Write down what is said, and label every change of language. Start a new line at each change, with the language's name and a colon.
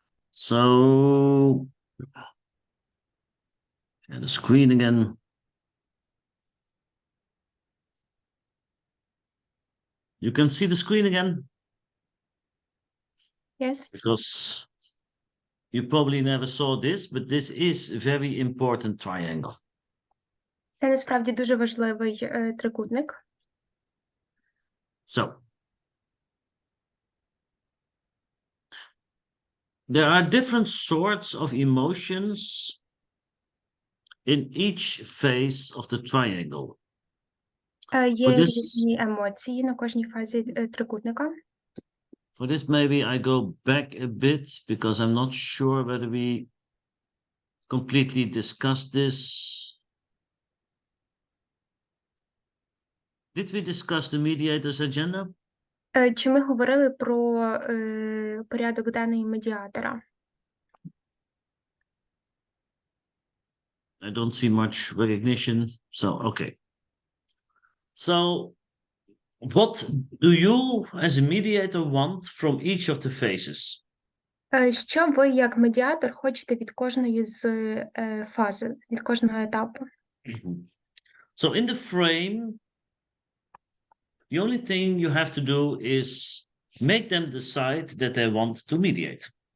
English: So, share the screen again. You can see the screen again? Yes. Because you probably never saw this, but this is a very important triangle.
Ukrainian: Це насправді дуже важливий трикутник.
English: So, there are different sorts of emotions in each face of the triangle.
Ukrainian: Є різні емоції на кожній фазі трикутника.
English: For this, maybe I go back a bit because I'm not sure whether we completely discussed this. Did we discuss the mediator's agenda?
Ukrainian: Чи ми говорили про порядок денний медіатора?
English: I don't see much recognition, so okay. So, what do you as a mediator want from each of the phases?
Ukrainian: Що ви, як медіатор, хочете від кожної з фаз, від кожного етапу?
English: So, in the frame, the only thing you have to do is make them decide that they want to mediate.